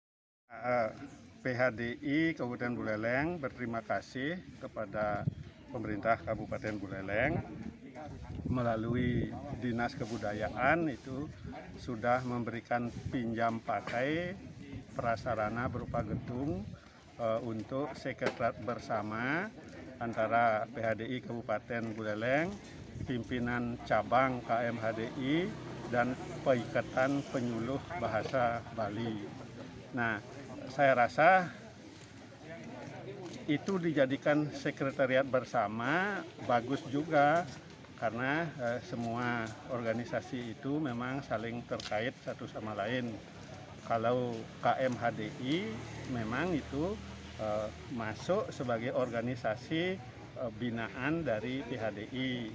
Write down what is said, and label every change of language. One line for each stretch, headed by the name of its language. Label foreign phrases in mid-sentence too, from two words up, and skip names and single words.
Indonesian: PHDI Kabupaten Buleleng berterima kasih kepada pemerintah Kabupaten Buleleng melalui Dinas Kebudayaan itu sudah memberikan pinjam pakai prasarana berupa gedung untuk sekretariat bersama antara PHDI Kabupaten Buleleng, pimpinan cabang KMHDI, dan Paiketan Penyuluh Bahasa Bali. Nah, saya rasa itu dijadikan sekretariat bersama bagus juga karena semua organisasi itu memang saling terkait satu sama lain. Kalau KMHDI memang itu masuk sebagai organisasi binaan dari PHDI.